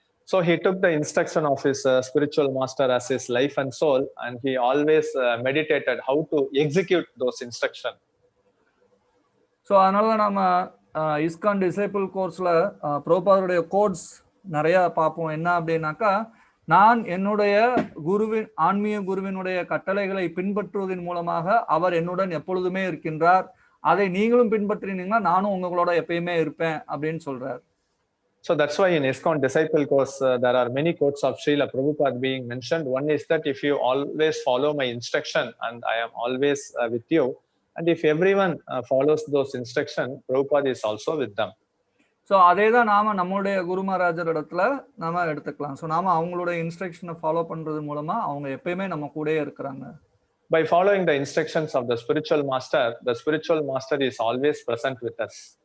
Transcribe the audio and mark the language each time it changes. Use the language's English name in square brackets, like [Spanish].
[English] So he took the instruction of his spiritual master as his life and soul, and he always meditated how to execute those instructions. [Tamil] So அதனால நம்ம ISKCON disciple கோர்ஸ்ல பிரபுபாதருடைய quotes நிறைய பார்ப்போம். என்ன அப்படின்னாக்கா, நான் என்னுடைய குருவின் ஆன்மீக குருவினுடைய கட்டளைகளை பின்பற்றுவதன் மூலமாக அவர் என்னுடன் எப்பொழுதுமே இருக்கின்றார், அதை நீங்களும் பின்பற்றினீங்கன்னா நானும் உங்களோட எப்பயுமே இருப்பேன் அப்படின்னு சொல்றார். [English] So that's why in ISKCON disciple course there are many quotes of Srila Prabhupada being mentioned. One is that if you always follow my instruction and I am always with you, and if everyone follows those instructions, Prabhupada is also with them. [Tamil] So அதே தான் நாம நம்மளுடைய குரு மகாராஜர் இடத்துல நாம எடுத்துக்கலாம். So நாம அவங்களுடைய இன்ஸ்ட்ரக்ஷனை follow பண்றது மூலமா அவங்க எப்பயுமே நம்ம கூடயே இருக்கிறாங்க. [English] By following the instructions of the spiritual master is always present with us.